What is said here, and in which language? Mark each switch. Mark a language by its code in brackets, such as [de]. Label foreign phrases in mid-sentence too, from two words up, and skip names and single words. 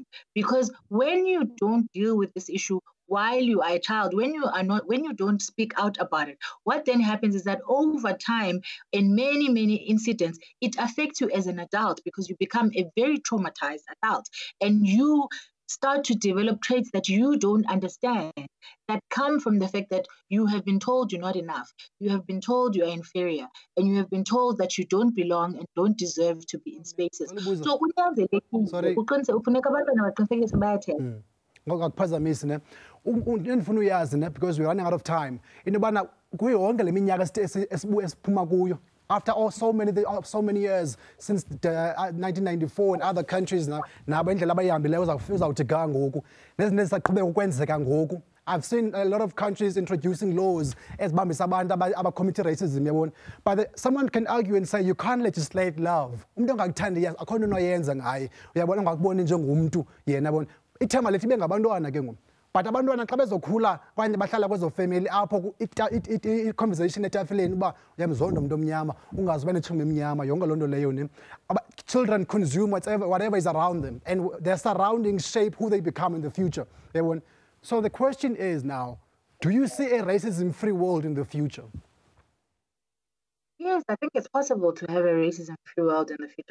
[en] Because when you don't deal with this issue while you are a child, when you don't speak out about it, what then happens is that over time, in many, many incidents, it affects you as an adult because you become a very traumatized adult and you start to develop traits that you don't understand, that come from the fact that you have been told you're not enough, you have been told you are inferior, and you have been told that you don't belong and don't deserve to be in spaces. So [xh] ngokuphazamisa ne ndifuna uyazi ne [en] because we're running out of time [xh] into bana kuyo yonke le minyaka esiphuma kuyo [en] after so many years since 1994 in other countries [xh] nabo indlela abayihambileyo uzawuthi ga ngoku nezinto ezisaqhubeka ukwenzeka ngoku. [en] I've seen a lot of countries introducing laws [xh] ezibambisa abantu abacommit racism, yabona. [en] But someone can argue and say you can't legislate love. [xh] Umuntu ongakuthandi akho nto onoyenza ngaye, uyabona, ungakuboni njengomntu yena, yabona. Ithema lethi bengabantwana ke ngoku. But abantwana xa bezokhula okanye bahlala kwezo family apho i-conversation etafileni uba uyamzonda umuntu omnyama, ungazi uba netshume emnyama, yonke loo nto leyo ne. [en] Children consume whatever is around them, and their surroundings shape who they become in the future. [xh] Yabona. [en] So the question is now, do you see a racism-free world in the future? Yes, I think it's possible to have a racism-free world in the future.